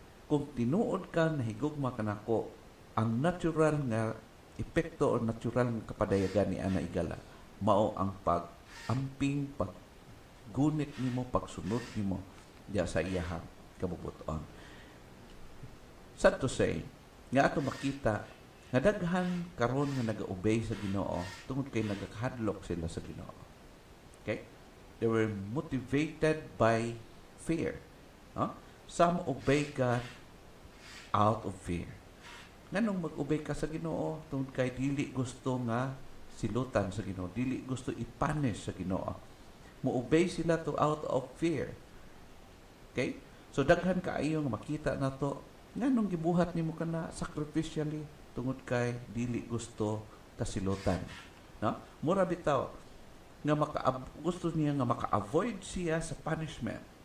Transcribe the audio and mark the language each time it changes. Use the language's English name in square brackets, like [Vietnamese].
[Cebuano] Kung tinuod ka na higugma kanako, ang natural nga epekto o natural nga kapadayagan ni ana igala mao ang pag-amping, paggunit nimo, pagsunod nimo diya sa iyahang kabubuton. [English] Sad to say, [Cebuano] nga ato makita nga daghan karon nga naga-obey sa Ginoo tungod kay nagakahadlok sila sa Ginoo. Okay? [English] They were motivated by fear. Some obey God out of fear. [Cebuano] Nganong mag-obey ka sa Ginoo tungod kay dili gusto nga silutan sa Ginoo, dili gusto i-punish sa Ginoo. Mo-obey sila to [English] out of fear. [Cebuano] Okay? So daghan kaayo nga makita nato nganong gibuhat nimo kana sacrificially tungod kay dili gusto kasilutan. No? Mura bitaw nga gusto niya nga maka-avoid siya sa punishment.